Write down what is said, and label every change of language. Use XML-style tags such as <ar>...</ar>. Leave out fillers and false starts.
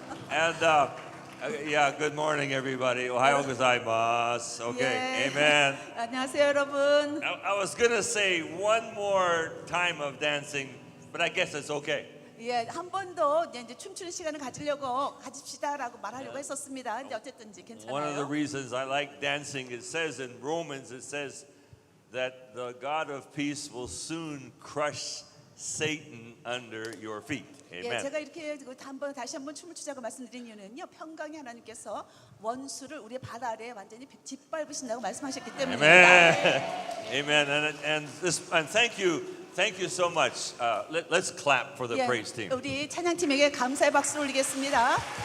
<en>And yeah, good morning, everybody.</en> <ja>Ohayo gozaimasu. Okay,</ja> <ko>예.</ko> <en>amen.</en> <ko>안녕하세요, 여러분.</ko> <en>I was gonna say one more time of dancing, but I guess it's okay.</en> <ko>예, 한 번 더 이제 춤추는 시간을 가집시다라고 말하려고 했었습니다. 근데 어쨌든지</ko> <en>One of the</en> <ko>괜찮아요.</ko> <en>reasons I like dancing, it says in Romans, it says that the God of peace will soon crush Satan under your feet.</en> <ko>예,</ko> <en>Amen.</en> <ko>제가 이렇게 다시 한번 춤을 추자고 말씀드린 이유는요, 평강의 하나님께서 원수를 우리의 발 아래에 완전히 짓밟으신다고 말씀하셨기 때문입니다.</ko> <en>Amen. Amen. And thank you so much. Let's clap for the</en> <ko>예,</ko> <en>praise team.</en> <ko>우리 찬양팀에게 감사의 박수를 올리겠습니다.</ko>